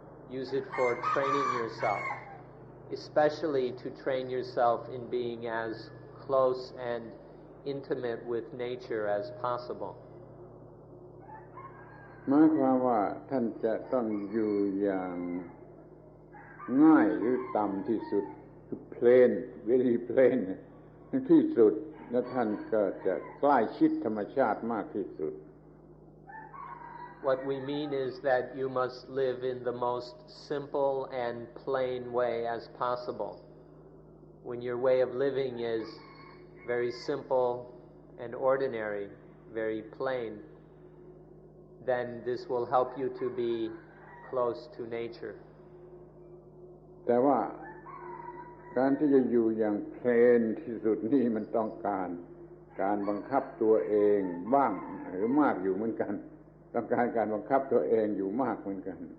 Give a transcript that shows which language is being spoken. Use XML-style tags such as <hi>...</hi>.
<en>Use it for training yourself, especially to train yourself in being as close and intimate with nature as possible.</en> <th>หมายความว่าท่านจะต้องอยู่อย่างง่ายหรือต่ำที่สุดคือ</th> <en>plain very plain</en> <th>ที่สุดและท่านก็จะใกล้ชิดธรรมชาติมากที่สุด</th> <en>What we mean is that you must live in the most simple and plain way as possible. When your way of living is very simple and ordinary, very plain, then this will help you to be close to nature.</en> <th>แต่ว่าการที่จะอยู่อย่างเพลนที่สุดนี่มันต้องการ การบังคับตัวเองบ้างหรือมากอยู่เหมือนกันต้องการการบังคับตัวเองอยู่มากเหมือนกัน</th>